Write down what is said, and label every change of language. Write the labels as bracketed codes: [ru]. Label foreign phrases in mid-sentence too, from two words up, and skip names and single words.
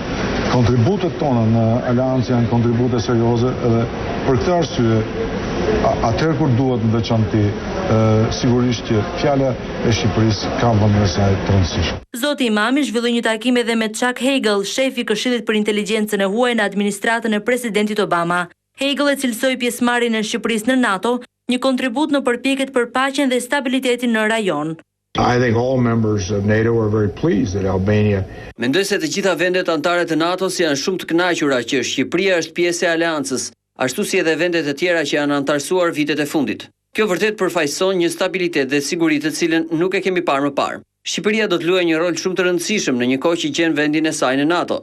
[sq] Kontributet tona në aleancë janë kontribute serioze edhe për këtë arsye atëherë kur duhet në veçantë sigurisht që fjala e Shqipërisë ka vënë në saj të rëndësishme. Zoti Imami zhvilloi një takime edhe me Chuck Hagel, shefi i Këshillit për Inteligjencën e Huaj në administratën e Presidentit Obama. Hagel e cilësoi pjesëmarrjen e Shqipërisë në NATO një kontribut në përpjekjet për paqen dhe stabilitetin në rajon. [en] I think all members of NATO are very pleased that Albania. [sq] Mendoj se të gjitha vendet anëtare të NATO-s janë shumë të kënaqura që Shqipëria është pjesë e aleancës, ashtu si edhe vendet e tjera që janë anëtarësuar vitet e fundit. Kjo vërtet përfaqëson një stabilitet dhe siguri të cilën nuk e kemi parë më parë. Shqipëria do të luajë një rol shumë të rëndësishëm në një kohë që gjen vendin e saj në NATO.